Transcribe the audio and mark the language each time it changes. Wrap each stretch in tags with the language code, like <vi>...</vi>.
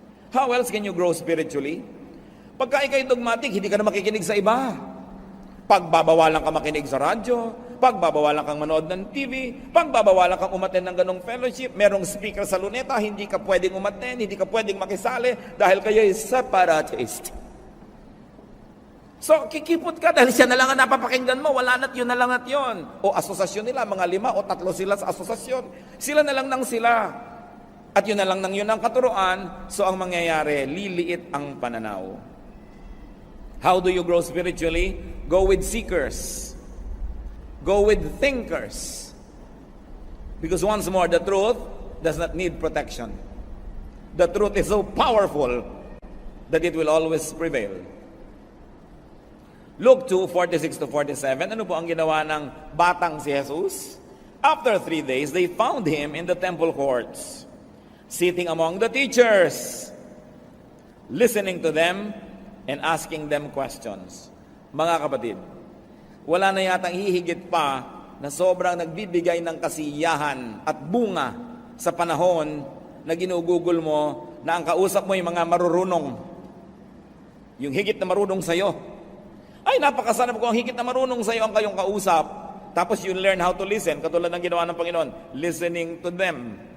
<en>How else can you grow spiritually?</en> <tl>Pagka ikay dogmatic, hindi ka na makikinig sa iba. Pagbabawalan ka makinig sa radyo, pagbabawalan kang manood ng TV, pagbabawalan kang umattend ng ganong fellowship, merong speaker sa luneta, hindi ka pwedeng umattend, hindi ka pwedeng makisali dahil kayo ay separatist. So, kikipot ka dahil siya na lang ang napapakinggan mo, wala na't yun na lang at yun. O asosasyon nila, mga 5 o 3 sila sa asosasyon. Sila na lang nang sila. At yun na lang nang yun ang katuruan, so ang mangyayari, liliit ang pananaw.</tl> <en>How do you grow spiritually? Go with seekers. Go with thinkers. Because once more, the truth does not need protection. The truth is so powerful that it will always prevail.</en> <tl>Luke 2:46-47, ano po ang ginawa ng batang si Jesus?</tl> <en>After 3 days, they found him in the temple courts, sitting among the teachers, listening to them and asking them questions.</en> <tl>Mga kapatid, wala na yatang hihigit pa na sobrang nagbibigay ng kasiyahan at bunga sa panahon na ginugugol mo na ang kausap mo yung mga marurunong. Yung higit na marunong sa'yo. Ay, napakasarap ko ang higit na marunong sa'yo ang kayong kausap.</tl> <en>Tapos you learn how to listen,</en> <tl>katulad ng ginawa ng Panginoon.</tl> <en>Listening to them.</en>